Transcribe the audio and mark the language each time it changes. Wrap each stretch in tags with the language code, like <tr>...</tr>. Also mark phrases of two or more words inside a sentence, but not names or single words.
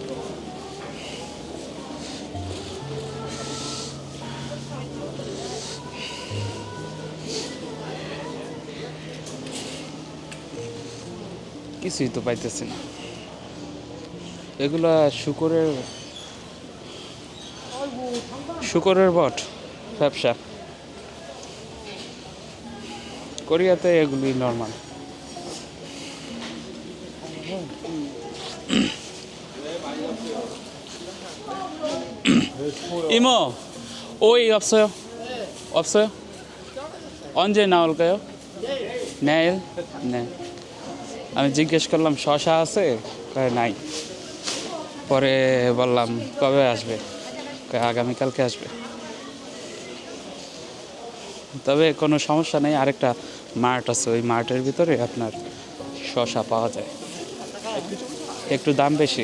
<bn>কিছুই তো পাইতেছি না। এগুলা শুকরের বট ব্যবসা। কোরিয়াতে এগুলি নর্মাল।</bn> <ko>이모, 오이 없어요? 없어요? 언제 나올까요? 내일? 네.</ko> <bn>আমি জিজ্ঞেস করলাম শশা আছে, কয় নাই। পরে বললাম কবে আসবে, কয় আগামীকালকে আসবে। তবে কোনো সমস্যা নেই, আরেকটা মার্ট আছে, ওই মার্টের ভিতরে আপনার শশা পাওয়া যায়, একটু দাম বেশি।</bn>